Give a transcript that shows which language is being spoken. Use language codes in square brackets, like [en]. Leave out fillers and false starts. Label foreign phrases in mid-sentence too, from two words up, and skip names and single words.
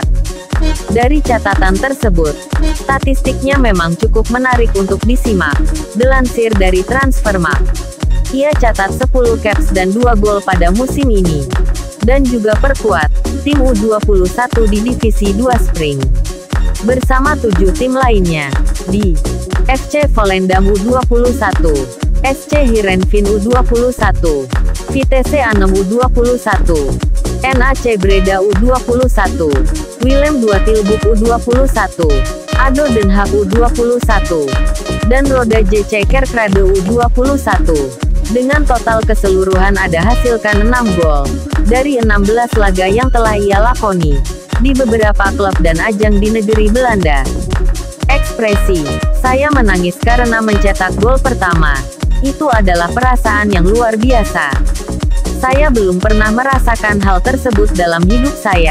[id] Dari catatan tersebut, statistiknya memang cukup menarik untuk disimak. Dilansir dari Transfermarkt, ia catat 10 caps dan 2 gol pada musim ini. Dan juga perkuat tim U21 di Divisi 2 Spring bersama 7 tim lainnya, di FC Volendam U21, SC Heerenveen U21, Vitesse Arnhem U21, NAC Breda U21, Willem II Tilburg U21, ADO Den Haag U21, dan Roda JC Kerkrade U21. Dengan total keseluruhan ada hasilkan 6 gol dari 16 laga yang telah ia lakoni. di beberapa klub dan ajang di negeri Belanda. Ekspresi, "Saya menangis karena mencetak gol pertama." Itu adalah perasaan yang luar biasa. Saya belum pernah merasakan hal tersebut dalam hidup saya.